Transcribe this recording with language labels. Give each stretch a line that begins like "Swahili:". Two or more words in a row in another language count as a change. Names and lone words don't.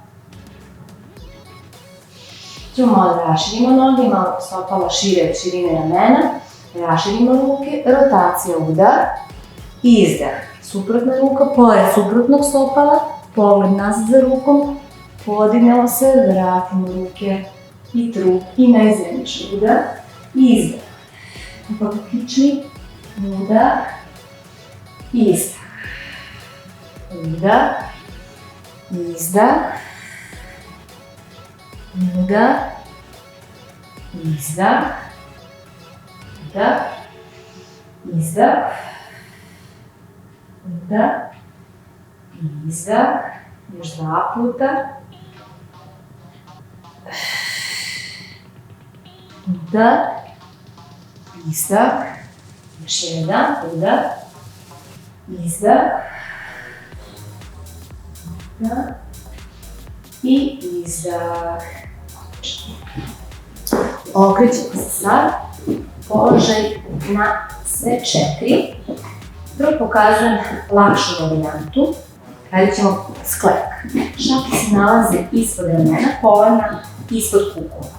Serbian: Ćemo malo da raširimo noge, malo stopala šire od širine ramena, raširimo ruke, rotacija, udah, izdah. Suprotna ruka, pored suprotnog stopala, pogled nazad za rukom, podignemo se, vratimo ruke i trup i naizmenično, udah, izdah. Pupa ka kičmi, udah, izdah. Udah, izdah, udah, izdah, udah, izdah, udah, izdah, još 2 puta, udah, izdah, još 1, udah, izdah, udah i izdah. Okrećemo se sad, položaj na sve 4. Prvo pokazujem lakšu varijantu. Radit ćemo sklep. Šake se nalaze ispod ramena, kolena ispod kukova.